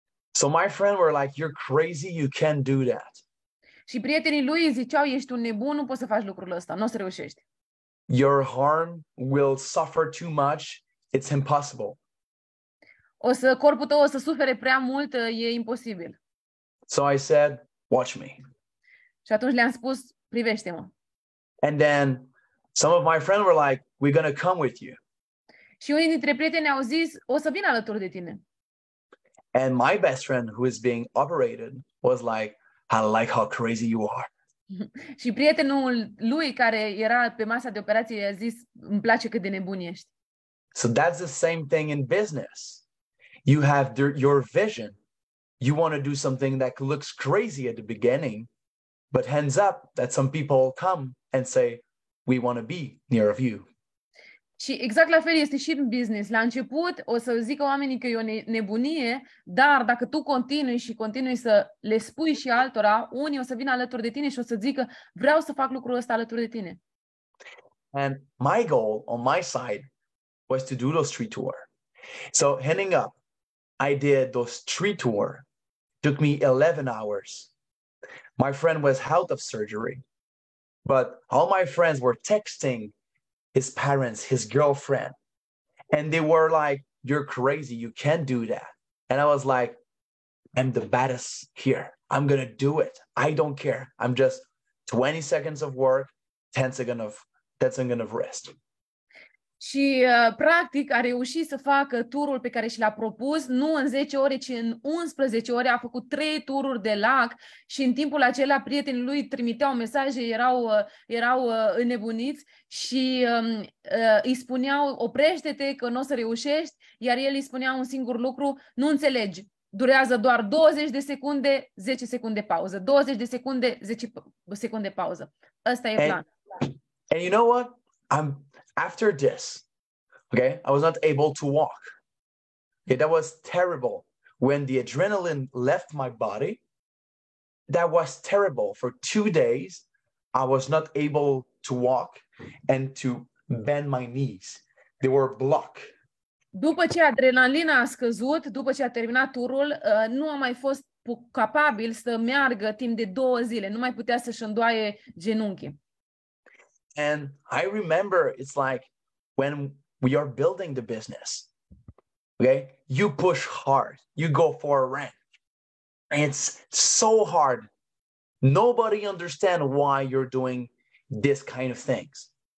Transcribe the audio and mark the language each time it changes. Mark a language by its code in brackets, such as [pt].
[en] So my friends were like, you're crazy, you can't do that. [ro] Și prietenii lui ziceau, ești un nebun, nu poți să faci lucrul ăsta, nu o să reușești. [en] Your arm will suffer too much, it's impossible. [ro] Corpul tău o să sufere prea mult, e imposibil. [en] So I said, watch me. [ro] Și atunci le-am spus, privește-mă. [en] And then some of my friends were like, we're going to come with you. [ro] Și unii dintre prieteni au zis, o să vin alături de tine. [en] And my best friend who is being operated was like, I like how crazy you are. [ro] Și prietenul lui care era pe masa de operație i-a zis, îmi place cât de nebun ești. [en] So that's the same thing in business. You have your vision. You want to do something that looks crazy at the beginning, but ends up that some people come and say, we want to be near of you. [ro] Și exact la fel este și în business. La început o să zică oamenii că e o nebunie, dar dacă tu continui să le spui și altora, unii o să vină alături de tine și o să zică, vreau să fac lucrul ăsta alături de tine. [en] And my goal on my side was to do those 3 tours. So heading up, I did those 3 tours. Took me 11 hours. My friend was out of surgery, but all my friends were texting his parents, his girlfriend, and they were like, you're crazy, you can't do that. And I was like, I'm the baddest here. I'm going to do it. I don't care. I'm just 20 seconds of work, 10 seconds of rest. [ro] Și, practic, a reușit să facă turul pe care și l-a propus, nu în 10 ore, ci în 11 ore. A făcut 3 tururi de lac și în timpul acela prietenii lui trimiteau mesaje, erau înnebuniți și îi spuneau, oprește-te că nu o să reușești, iar el îi spunea un singur lucru, nu înțelegi. Durează doar 20 de secunde, 10 secunde pauză. 20 de secunde, 10 secunde pauză. Ăsta e planul. [en] And you know what? After this, okay, I was not able to walk. Okay, that was terrible. When the adrenaline left my body, that was terrible. For 2 days, I was not able to walk and to bend my knees. They were blocked. [ro] După ce adrenalina a scăzut, după ce a terminat turul, nu a mai fost capabil să meargă timp de 2 zile. Nu mai putea să-și îndoaie genunchii. [en] And I remember it's like when we are building the business, okay, you push hard, you go for a run. And it's so hard. Nobody understands why you're doing this kind of things.